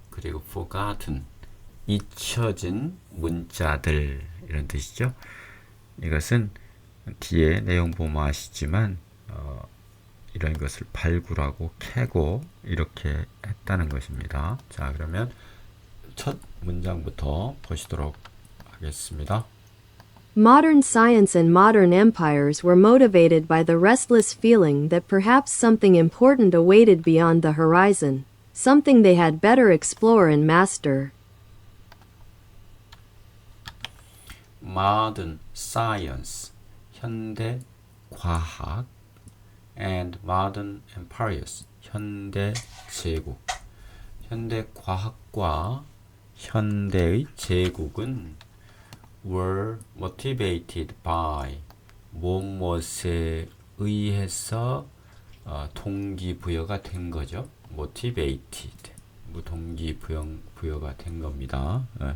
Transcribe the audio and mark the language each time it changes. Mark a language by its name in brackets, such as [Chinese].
[Korean] 그리고 Forgotten, 잊혀진 문자들, 이런 뜻이죠. 이것은 뒤에 내용 보면 아시지만 이런 것을 발굴하고 캐고 이렇게 했다는 것입니다. 자, 그러면 첫 문장부터 보시도록 하겠습니다. [English] Modern science and modern empires were motivated by the restless feeling that perhaps something important awaited beyond the horizon, something they had better explore and master. Modern science, [Korean] 현대 과학, [English] and modern empires, [Korean] 현대 제국. 현대 과학과 현대의 제국은 [English] were motivated by, [Korean] 무엇에 의해서 동기부여가 된 거죠. motivated, 동기부여가 된 겁니다.